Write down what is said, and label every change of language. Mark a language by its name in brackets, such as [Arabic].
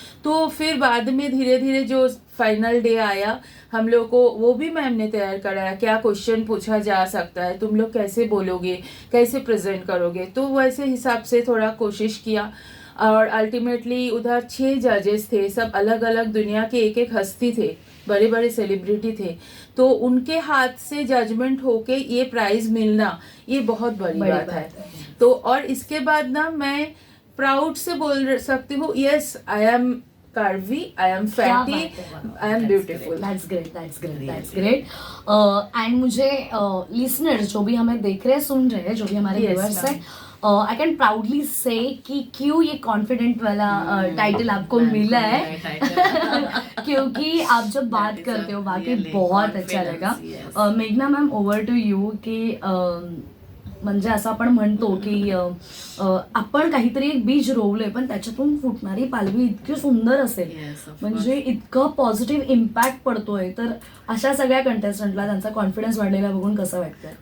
[Hindi] तो फिर बाद में धीरे धीरे जो फाइनल डे आया, हम लोग को वो भी मैम ने तैयार कराया, क्या क्वेश्चन पूछा जा सकता है, तुम लोग कैसे बोलोगे, कैसे प्रेजेंट करोगे. तो वैसे हिसाब से थोड़ा कोशिश किया. और अल्टीमेटली उधर 6 जजेस थे, सब अलग अलग दुनिया के एक एक हस्ती थे, बड़े बड़े सेलिब्रिटी थे. तो उनके हाथ से जजमेंट होके ये प्राइज मिलना, ये बहुत बड़ी बात है. तो और इसके बाद ना मैं प्राउड से बोल सकती हूँ, [English] Yes I am curvy, I am fatty, I am beautiful. That's great. [Hindi] And मुझे listeners जो भी हमें देख रहे हैं, सुन रहे हैं, जो भी हमारे [English] Yes, viewers ma'am. [Hindi] हैं, [English] I can proudly say [Hindi] कि क्यों ये confident वाला टाइटल आपको मिला है. क्योंकि आप जब बात करते हो वाकई बहुत अच्छा लगा. [Marathi] मेघना मॅम, [English] Over to you. [Marathi] की म्हणजे असं आपण म्हणतो की आपण काहीतरी एक बीज रोवलंय पण त्याच्यातून फुटणारी पालवी इतकी सुंदर असेल, म्हणजे इतकं पॉझिटिव्ह इम्पॅक्ट पडतोय. तर अशा सगळ्या कंटेस्टंटला त्यांचा कॉन्फिडन्स वाढलेला बघून कसं वाटतं?